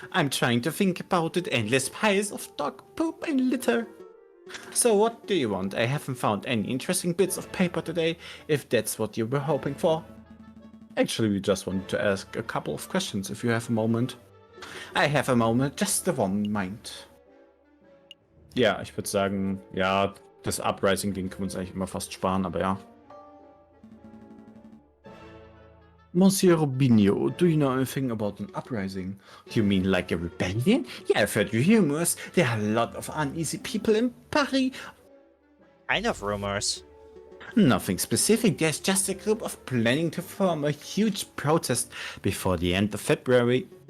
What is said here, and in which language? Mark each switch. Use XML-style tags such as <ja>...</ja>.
<en>I'm trying to think about it. Endless piles of dog poop and litter. So what do you want? I haven't found any interesting bits of paper today, if that's what you were hoping for. Actually, we just wanted to ask a couple of questions if you have a moment. I have a moment, just the one mind.</en> <de>Ja, ich würde sagen, ja, das Uprising-Ding können wir uns eigentlich immer fast sparen, aber ja.</de> <en>Monsieur Robinho, do you know anything about an uprising? You mean like a rebellion? Yeah, I've heard your rumors. There are a lot of uneasy people in Paris. Kind of rumors. Nothing specific, there's just a group of planning to form a huge protest before the end of February.</en>